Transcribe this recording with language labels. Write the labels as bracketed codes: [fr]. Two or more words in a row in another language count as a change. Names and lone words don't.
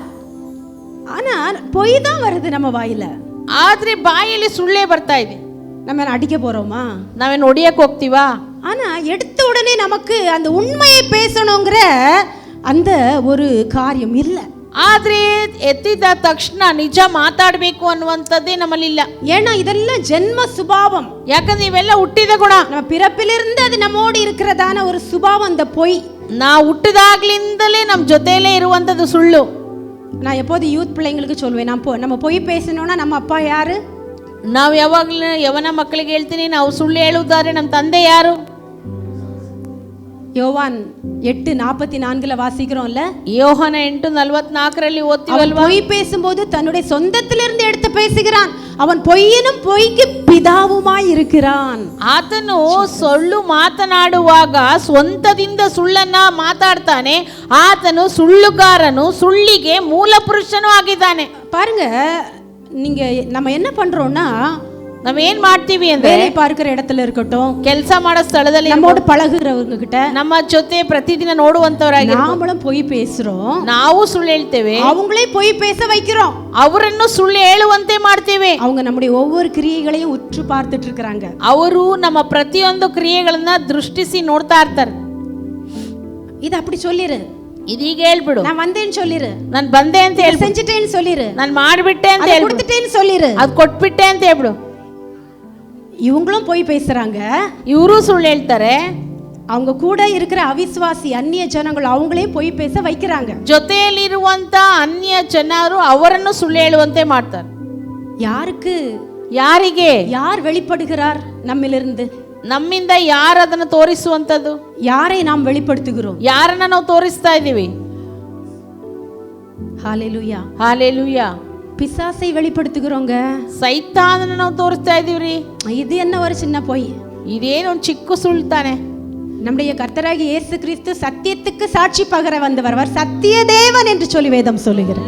[ta] ஆனா பொய் தான் வருது நம்ம வாயில. [kn] ಆದ್ರೆ ಬಾಯಲ್ಲಿ ಸುಳ್ಳೇ ಬರ್ತಾ ಇದೆ. [ta] நம்ம அடிக்க போறோமா? [kn] ನಾವೇನು ಹೊಡಿಯಕ್ಕೆ ಹೋಗ್ತೀವಾ? [ta] ஆனா எடுத்த உடனே நமக்கு அந்த உண்மையை பேசணுங்கிற அந்த ஒரு காரியம் இல்ல. [kn] ಆದ್ರೆ ಎತ್ತಿದ ತಕ್ಷಣ ನಿಜ ಮಾತಾಡಬೇಕು ಅನ್ನುವಂಥದ್ದೇ ನಮ್ಮಲ್ಲಿಲ್ಲ. [ta] ஏன்னா இதெல்லாம் ஜென்ம சுபாவம். [kn] ಯಾಕಂದ್ರೆ ಇವೆಲ್ಲ ಹುಟ್ಟಿದ ಗುಣ. [ta] நம்ம பிறப்பிலிருந்து அது நம்மோடு இருக்கிறதான ஒரு சுபாவம், அந்த பொய். [kn] ನಾವು ಹುಟ್ಟಿದಾಗ್ಲಿಂದಲೇ ನಮ್ಮ ಜೊತೆಯಲ್ಲೇ ಇರುವಂಥದ್ದು ಸುಳ್ಳು. [ta] நான் எப்போது யூத் பிள்ளைங்களுக்கு சொல்வேன், நம்ம பொய் பேசணும்னா நம்ம அப்பா யாரு? [kn] ನಾವು ಯಾವಾಗಲೂ ಯವನ ಮಕ್ಕಳಿಗೆ ಹೇಳ್ತೀನಿ, ನಾವು ಸುಳ್ಳು ಹೇಳುವುದಾದ್ರೆ ನಮ್ಮ ತಂದೆ ಯಾರು? [ta] யோவான் 8:44 வாசிக்கிறோம்ல. [kn] ಯೋವಾನ್ 8:44 ಓದುವಲ್ವಾ? [ta] பொய் பேசும்போது தன்னுடைய சொந்தத்திலிருந்து எடுத்து பேசுகிறான். அவன் பொய்யனும் பொய்க்கு பிதாவுமாய் இருக்கிறான். [kn] ಆತನು ಸುಳ್ಳು ಮಾತನಾಡುವಾಗ ಸ್ವಂತದಿಂದ ಸುಳ್ಳನ್ನ ಮಾತಾಡ್ತಾನೆ. ಆತನು ಸುಳ್ಳುಗಾರನು, ಸುಳ್ಳಿಗೆ ಮೂಲ ಪುರುಷನೂ ಆಗಿದ್ದಾನೆ. [ta] பாருங்க, நீங்க நம்ம என்ன பண்றோம்னா, [kn] ನಾವೇನ್ ಮಾಡ್ತೀವಿ ಅಂದ್ರೆ, [ta] வேலை பார்க்கிற இடத்துல இருக்கட்டும், [kn] ಕೆಲಸ ಮಾಡೋ ಸ್ಥಳದಲ್ಲಿ [ta] நம்மோட பழகுறவங்க கிட்ட, [kn] ನಮ್ಮ ಜೊತೆ ಪ್ರತಿದಿನ ನೋಡುವಂತವರಾಗಿ [ta] நாமளும் பொய் பேசுறோம். [kn] ನಾವು ಸುಳ್ಳು ಹೇಳ್ತೇವೆ, [ta] அவங்களே பொய் பேச வைக்கிறோம். [kn] ಅವರನ್ನು ಸುಳ್ಳು ಹೇಳುವಂತೆ ಮಾಡ್ತೇವೆ. [ta] அவங்க நம்முடைய ஒவ்வொரு கிரியைகளையும் உற்று பார்த்துட்டு இருக்காங்க. [kn] ಅವರು ನಮ್ಮ ಪ್ರತಿಯೊಂದು ಕ್ರಿಯೆಗಳನ್ನ ದೃಷ್ಟಿಸಿ ನೋಡ್ತಾ ಇರ್ತಾರೆ. [ta] இது அப்படி சொல்லிரு, [kn] ಇದೀಗ ಹೇಳ್ಬಿಡು, [ta] நான் வந்தேன்னு சொல்லிரு, [kn] ನಾನು ಬಂದೆ ಅಂತ [ta] இதை [kn] ಹೇಳ್ಬಿಡು, [ta] செஞ்சுட்டேன்னு சொல்லிரு, [kn] ನಾನು ಮಾಡ್ಬಿಟ್ಟೆ ಅಂತ [ta] அதை [kn] ಹೇಳ್ಬಿಡು, [ta] கொடுத்துட்டேன்னு சொல்லிரு. [kn] ಅದು ಕೊಟ್ಬಿಟ್ಟೆ ಅಂತ ಹೇಳ್ಬಿಡು. [ta] இவங்களும் போய் பேசுறாங்க, [kn] ಇವರು ಸುಳ್ಳು ಹೇಳ್ತಾರೆ, [ta] அவங்க கூட இருக்கிற அவிசுவாசி அந்நிய ஜனங்கள் அவங்களையும் போய் பேச வைக்கிறாங்க. [kn] ಜೊತೆಯಲ್ಲಿರುವಂತ ಅನ್ಯ ಜನರು ಅವರನ್ನು ಸುಳ್ಳು ಹೇಳುವಂತೆ ಮಾಡ್ತಾರೆ. [ta] யாருக்கு? [kn] ಯಾರಿಗೆ? [ta] யார் வெளிப்படுகிறார் நம்மிலிருந்து? [kn] ನಮ್ಮಿಂದ ಯಾರು ಅದನ್ನು ತೋರಿಸುವಂತದ್ದು? [ta] யாரை நாம் வெளிப்படுத்துகிறோம்? [kn] ಯಾರನ್ನ ನಾವು ತೋರಿಸ್ತಾ ಇದ್ದೀವಿ? [ta] ஹalleluya, [kn] ಹಾಲೆಲೂಯಾ. [ta] பிசாசை வெளிப்படுத்துகிறோங்க. [kn] ಸೈತಾನನ ನಾವು ತೋರಿಸ್ತಾ ಇದೀವ್ರಿ. [ta] இது என்ன ஒரு சின்ன பொய்? [kn] ಇದೇನು ಒಂದು ಚಿಕ್ಕ ಸುಳ್ಳು ತಾನೆ. [ta] நம்முடைய கர்த்தராகிய இயேசு கிறிஸ்து சத்தியத்துக்கு சாட்சி பகர வந்தவர், அவர் சத்திய தேவன் என்று சொல்லி வேதம் சொல்லுகிறது.